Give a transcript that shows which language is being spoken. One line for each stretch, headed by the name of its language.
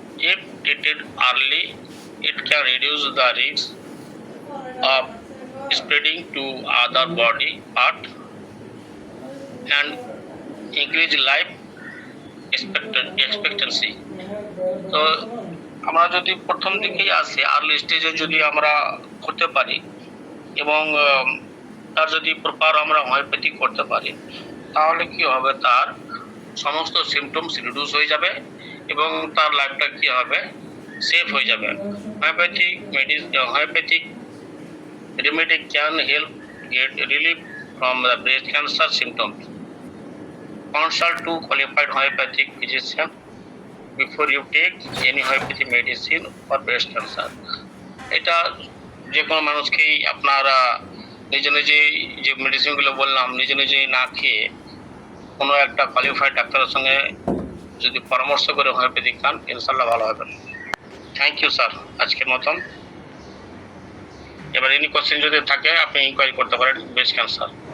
English: If treated early, it can reduce the risk of spreading to other body part and increase life expectancy.
Bangla: তো আমরা যদি প্রথম দিকেই আসি, আর্লি স্টেজে যদি আমরা করতে পারি এবং তার যদি প্রপার আমরা হোমিওপ্যাথি করতে পারি, তাহলে কি হবে, তার সমস্ত সিমটমস রিডিউস হয়ে যাবে এবং তার লাইফটা কি হবে, সেফ হয়ে যাবে।
English: Homeopathic remedy can help get relief from the breast cancer symptoms. Consult to qualified homeopathic physician before you take any homeopathic medicine for breast cancer.
Bangla: এটা যে কোনো মানুষকেই আপনারা নিজে নিজেই যে মেডিসিনগুলো বললাম, নিজে নিজেই না খেয়ে কোনো একটা কোয়ালিফাইড ডাক্তারের সঙ্গে যদি পরামর্শ করে হোমিওপ্যাথি খান, ইনশাল্লাহ ভালো হবে।
English: thank you sir,
Bangla: আজকের মতন। এবার এনি কোশ্চেন যদি থাকে আপনি ইনকোয়ারি করতে পারেন ব্রেস্ট ক্যান্সার।